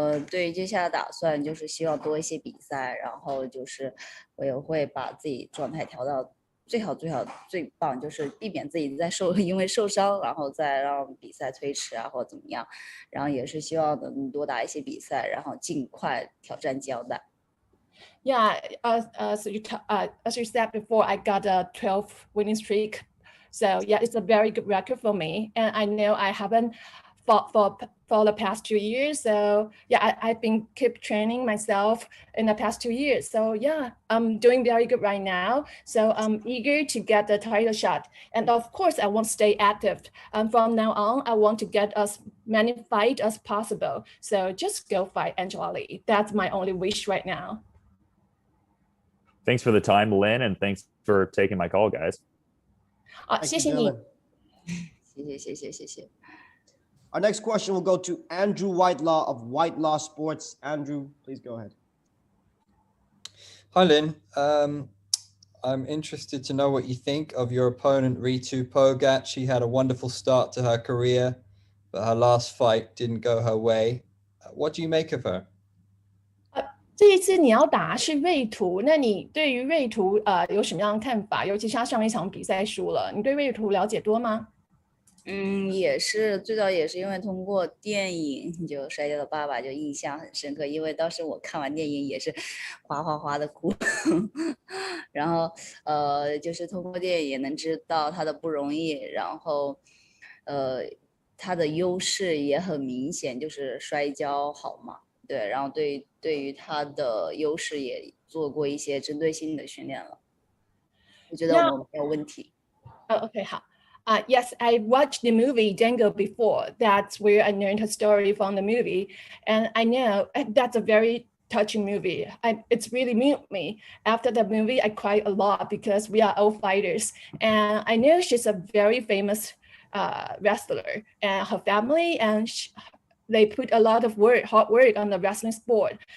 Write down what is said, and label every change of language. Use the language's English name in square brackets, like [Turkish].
[Chinese] 对，接下来打算就是希望多一些比赛，然后就是我也会把自己状态调到最好最棒，就是避免自己因为受伤，然后再让比赛推迟啊或者怎么样，然后也是希望能多打一些比赛，然后尽快挑战金腰带。 [English] Yeah, as you said before, I got a 12 winning streak. So yeah, it's a very good record for me. And I know I haven't fought for the past 2 years. So yeah, I've been keep training myself in the past 2 years. So yeah, I'm doing very good right now. So I'm eager to get the title shot. And of course, I want to stay active. From now on, I want to get as many fights as possible. So just go fight Angela Lee. That's my only wish right now. Thanks for the time, Lin, and thanks for taking my call, guys. [Chinese] 谢谢你。谢谢。 [English] Our next question will go to Andrew Whitelaw of Whitelaw Sports. Andrew, please go ahead. Hi, Lin. I'm interested to know what you think of your opponent, Ritu Phogat. She had a wonderful start to her career, but her last fight didn't go her way. What do you make of her? [Chinese] 这一次你要打是瑞图，那你对于瑞图有什么样的看法？尤其是他上一场比赛输了，你对瑞图了解多吗？也是，最早也是因为通过电影就《摔跤的爸爸》就印象很深刻，因为当时我看完电影也是哗的哭，然后就是通过电影也能知道他的不容易，然后他的优势也很明显，就是摔跤好嘛，对，然后对于他的优势也做过一些针对性的训练了，我觉得我们没有问题。 OK， 好。 [English] Yes, I watched the movie Django before. That's where I learned her story from the movie. And I know that's a very touching movie. It's really moved me. After the movie, I cried a lot because we are all fighters. And I know she's a very famous wrestler, and her family and they put a lot of hard work on the wrestling sport.